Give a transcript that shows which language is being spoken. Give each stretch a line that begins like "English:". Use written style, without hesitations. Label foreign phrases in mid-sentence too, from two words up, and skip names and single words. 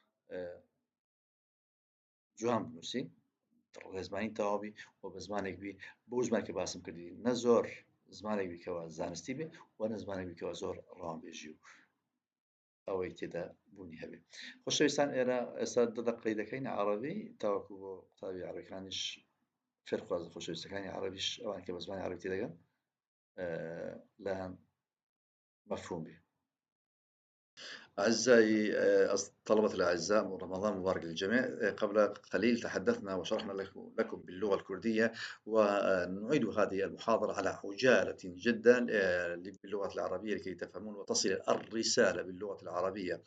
Central Kurdish: جوان بنووسی ڕێزمانی تەواوی و بە زمانێک بی بۆ زمانێک کە باسم کردی نە زۆر زمانێک بیکەوە زانستی بێ و نە زمانێک بیکەوە زۆر ڕامبێژی و ئەوەی تێدا بوونی هەبێ خۆشەویستان ئێرە ئێستا دەقەی دەکەین عەرەبی تاوەکو بۆ قوتابی عەرەبیەکانیش فێرخواز خۆشەویستەکانی عەرەبیش ئەوان کە بە زمانی عەرەبی تێدەگەن لایەن مفهوم بي.
Arabic: أعزائي الطلبة الأعزاء رمضان مبارك للجميع. قبل قليل تحدثنا وشرحنا لكم باللغة الكردية ونعيد هذه المحاضرة على عجالة جدا باللغة العربية لكي تفهمون وتصل الرسالة باللغة العربية.